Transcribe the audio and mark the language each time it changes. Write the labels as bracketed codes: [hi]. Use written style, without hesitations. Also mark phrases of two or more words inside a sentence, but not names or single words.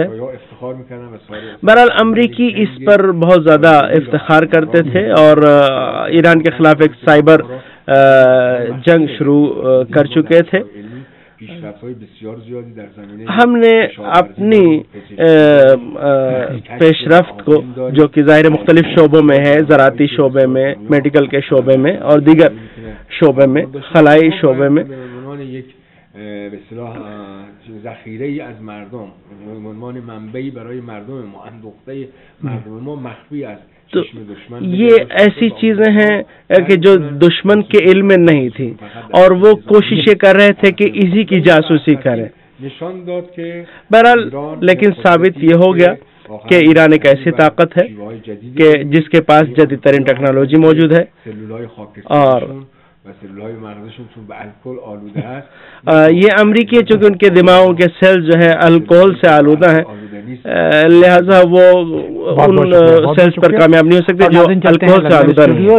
[ur] بہرحال امریکی اس پر بہت زیادہ افتخار کرتے تھے اور ایران کے خلاف ایک سائبر جنگ شروع کر چکے تھے. ہم نے اپنی پیش رفت کو جو کہ ظاہر مختلف شعبوں میں ہے، زراعتی شعبے میں، میڈیکل کے شعبے میں اور دیگر شعبے میں، خلائی شعبے میں، [fa] به اصطلاح ذخیره‌ای از مردم به عنوان منبعی برای مردم ما، اندوخته مردم ما مخفی است. [ur] تو یہ ایسی چیزیں ہیں کہ جو دشمن کے علم میں نہیں تھی اور وہ کوششیں کر رہے تھے کہ اسی کی جاسوسی کریں. بہرحال لیکن ثابت یہ ہو گیا کہ ایران ایک ایسی طاقت ہے کہ جس کے پاس جدید ترین ٹیکنالوجی موجود ہے اور یہ امریکی چونکہ ان کے دماغوں کے سیل جو ہے الکوہل سے آلودہ ہیں، لہذا وہ ان سیلز پر کامیاب نہیں ہو سکتے جو الکوہل سے آلودہ ہیں.